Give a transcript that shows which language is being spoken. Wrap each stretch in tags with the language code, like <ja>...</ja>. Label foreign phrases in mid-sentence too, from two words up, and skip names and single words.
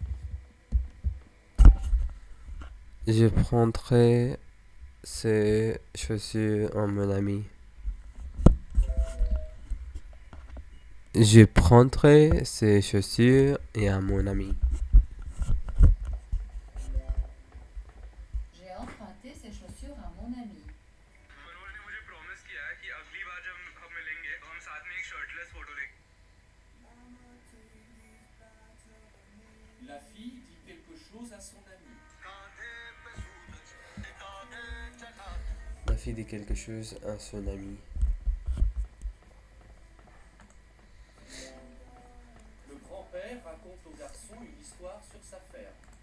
<fr>Je prendrai ces chaussures à mon ami. Je prendrai ces chaussures et à mon ami. J'ai emprunté ces chaussures à mon ami.</fr> <hi>मनोज ने मुझे प्रॉमिस किया है कि अगली बार जब हम मिलेंगे तो हम साथ में एक</hi> <en>shirtless photo</en> <hi>लेंगे।</hi> <fr>La fille dit quelque chose à son ami. La fille dit quelque chose à son ami. Le grand-père raconte au garçon une histoire sur sa ferme.</fr>